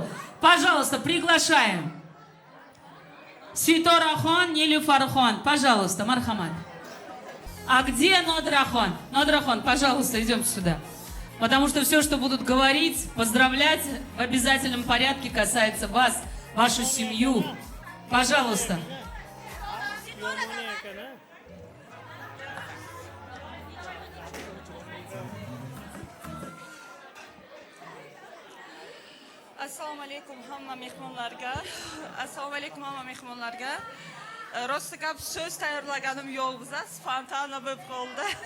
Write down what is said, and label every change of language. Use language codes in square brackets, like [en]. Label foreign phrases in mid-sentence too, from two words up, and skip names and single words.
[ru] Пожалуйста, приглашаем. Ситорахон, Нилюфархон, пожалуйста, мархамат. А где Нодрахон? Нодрахон, пожалуйста, идем сюда. Потому что все, что будут говорить, поздравлять в обязательном порядке касается вас, вашу семью. Пожалуйста. [uz] Assalomu alaykum hamma mehmonlarga. Assalomu alaykum hamma mehmonlarga. Rosti gap so'z tayyorlaganim yo'q biza, spontana bo'lib qoldi.